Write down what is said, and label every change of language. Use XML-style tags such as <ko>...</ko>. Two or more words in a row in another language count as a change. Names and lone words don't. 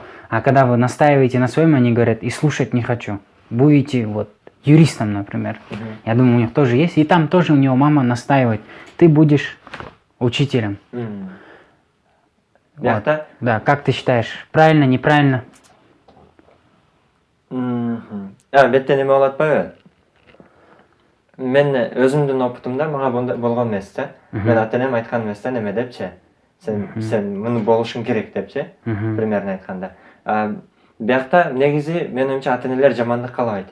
<ru>А когда вы настаиваете на своем, они говорят, и слушать не хочу. Будете вот юристом, например. Я думаю, у них тоже есть. И там тоже у него мама настаивает, ты будешь учителем. Вот. Да, как ты считаешь, правильно, неправильно?</ru> <ky>Бетте неме болот байбы? Мен өзүмдүн опытымда мага болгон эмес да. Мен ата-энем айткан эмес да, неме депчи. Сен муну болушуң керек депчи. Примерно айтканда. Биякта негизи менин оюмча ата-энелер жамандык каалабайт.</ky>